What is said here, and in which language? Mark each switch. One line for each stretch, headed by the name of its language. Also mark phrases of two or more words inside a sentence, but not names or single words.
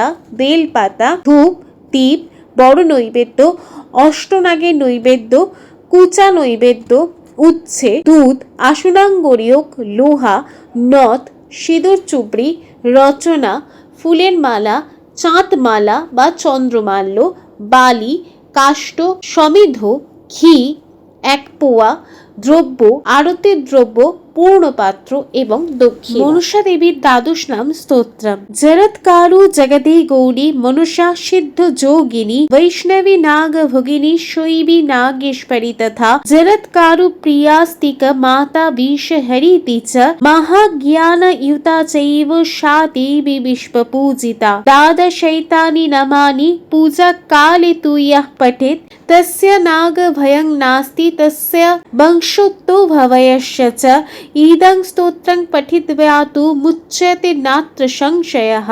Bangla: বেল পাতা, ধূপ, দীপ, বড় নৈবেদ্য, অষ্টনাগের নৈবেদ্য, কুচা নৈবেদ্য, উচ্ছে, দুধ, আসনাঙ্গরিয়ক, লোহা, নথ, সিঁদুর চুবড়ি, রচনা, ফুলের মালা, চাঁদ মালা বা চন্দ্রমাল্য, বালি, কাষ্ঠ, সমিধ, ঘি, 1 পোয়া, দ্রব্য, আরতির দ্রব্য, পূর্ণপাত্র এবং দক্ষিণা। মনসা দেবীর দ্বাদশ নাম স্তোত্রম।
Sanskrit: জরৎকারু জগদে গৌরী মনসা সিদ্ধ যোগিনী বৈষ্ণবী নাগ ভগিনী শৈবী নাগেশ্বরী তথা জরৎকারু প্রিয়াস্তিক মাতা বিষ হরিতি চ মহাজ্ঞান युता चैव सा देवी विश्वपूजिता। द्वादशैतानि नामानि पूजा काले तु यः पठेत् तस्य नाग भयं नास्ति तस्य वंशोत्तो भवयस्य च। इदं स्तोत्रं पठित्वा तु मुच्यते नात्र संशयः।